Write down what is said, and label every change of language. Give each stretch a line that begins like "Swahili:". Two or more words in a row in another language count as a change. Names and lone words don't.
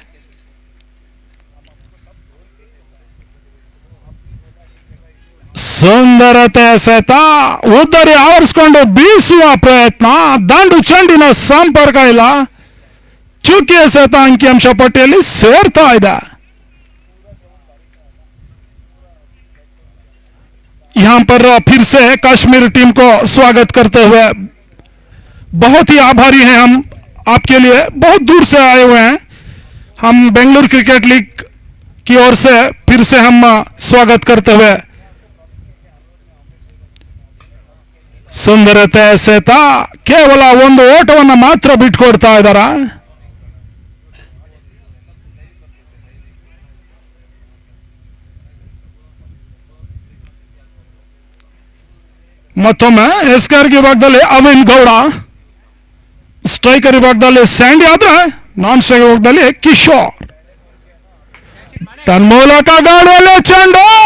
Kannada: ಸುಂದರತೆ ಎಸೆತ ಉದ್ದರಿ ಆವರಿಸಿಕೊಂಡು ಬೀಸುವ ಪ್ರಯತ್ನ ದಾಂಡು ಚೆಂಡಿನ ಸಂಪರ್ಕ ಇಲ್ಲ ಚುಕ್ಕಿ ಎಸೆತ ಅಂಕಿಅಂಶ ಪಟ್ಟಿಯಲ್ಲಿ ಸೇರ್ತಾ ಇದೆ
Hindi: यहाँ पर फिर से कश्मीर टीम को स्वागत करते हुए बहुत ही आभारी हैं हम आपके लिए बहुत दूर से आए हुए हैं हम बेंगलुरु क्रिकेट लीग की ओर से फिर से हम स्वागत करते हुए
Kannada: ಸುಂದರತೆ ಎಸೆತ ಕೇವಲ ಒಂದು ಓಟವನ್ನು ಮಾತ್ರ ಬಿಟ್ಕೊಡ್ತಾ ಇದ್ದಾರೆ ಮತ್ತೊಮ್ಮೆ ಎಸ್ಕರ್ ವಿಭಾಗದಲ್ಲಿ ಅವಿನ್ ಗೌಡ ಸ್ಟ್ರೈಕರ್ ವಿಭಾಗದಲ್ಲಿ ಸ್ಯಾಂಡಿ ಆದ್ರೆ
English: non striker
Kannada: ವಿಭಾಗದಲ್ಲಿ ಕಿಶೋರ್ ತನ್ಮೂಲಕ ಗಾಳಿಯಲ್ಲಿ ಚೆಂಡು